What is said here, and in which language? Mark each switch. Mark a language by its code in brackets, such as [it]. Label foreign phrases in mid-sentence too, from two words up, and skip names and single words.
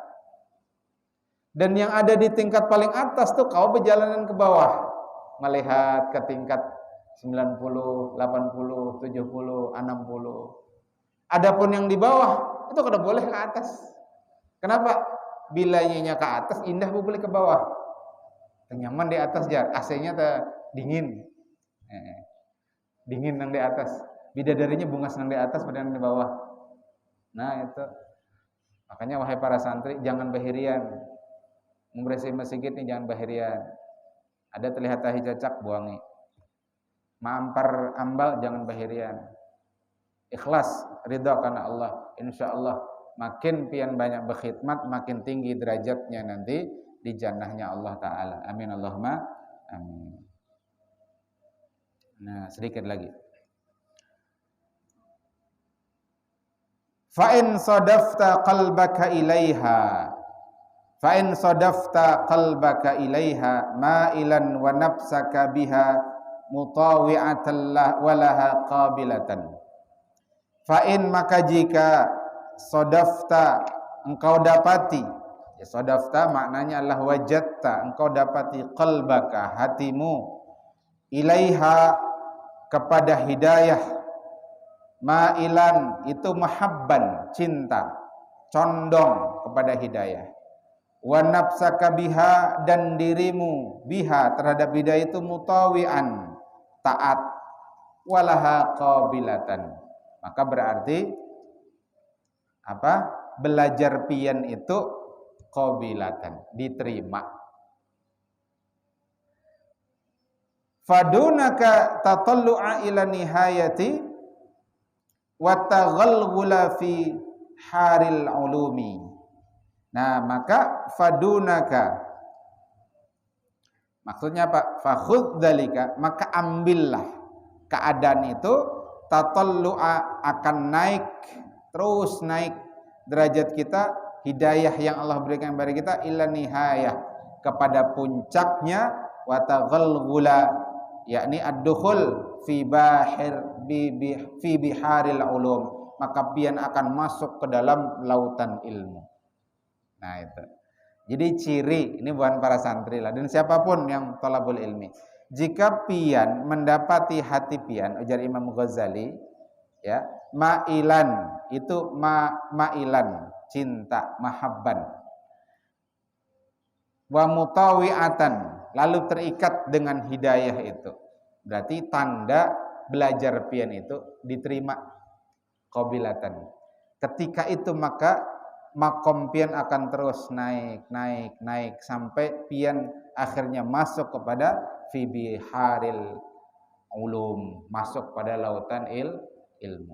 [id] Dan yang ada di tingkat paling atas tuh kau berjalanan ke bawah, melihat ke tingkat 90, 80, 70, 60. [bjn] Adapun yang di bawah itu kada boleh ke atas. Kenapa? Bila nyinya ke atas indah, boleh ke bawah. Nyaman di atas jar, AC-nya dingin. Dingin nang di atas. Bidadarinya bungas nang di atas pada nang di bawah. [id] Nah itu. [bjn] Makanya wahai para santri, jangan bahirian. Membersih masjid ini jangan bahirian. Ada terlihat tahi cacak, buangi. Maampar ambal, jangan bahirian. [id] ikhlas ridha karena Allah, insyaallah makin pian banyak berkhidmat makin tinggi derajatnya nanti di jannahnya Allah taala. [ar] آمين اللهم آمين. [id] Nah, sedikit lagi. [ar] فإن صادفت قلبك إليها مائلا ونفسك بها مطاوعة ولها قابلة. فإن [id] maka jika sadafta engkau dapati, ya sadafta maknanya adalah wajadta, engkau dapati qalbaka hatimu ilaiha kepada hidayah, ma'ilan itu mahabban cinta, condong kepada hidayah, [ar] ونفسك بها [id] dan dirimu biha terhadap hidayah itu mutawi'an taat, [ar] ولها قابلة [id] maka berarti apa? [bjn] Belajar pian itu qabilatan diterima. [ar] فدونك التطلع إلى النهاية والتغلغل في بحار العلوم. [id] Nah, maka fadunaka maksudnya apa? [ar] فخذ ذلك, [id] maka ambillah keadaan itu, tatallu'a akan naik, terus naik derajat kita, hidayah yang Allah berikan kepada kita [ar] إلى النهاية [id] kepada puncaknya, [ar] وتغلغل يعني الدخول في بحار العلوم, [id] maka pian akan masuk ke dalam lautan ilmu. Nah itu. Jadi ciri ini bukan para santri lah dan siapapun yang [ar] طالب العلم. [bjn] Jika pian mendapati hati pian, ujar Imam Ghazali, ya, ma'ilan itu ma'ilan cinta, mahabban. [ar] ومطاوعة [id] lalu terikat dengan hidayah itu. [bjn] Berarti tanda belajar pian itu diterima qabilatan. Ketika itu maka makom pian akan terus naik sampai pian akhirnya masuk kepada [ar] في بحار العلوم, [bjn] masuk pada lautan ilmu.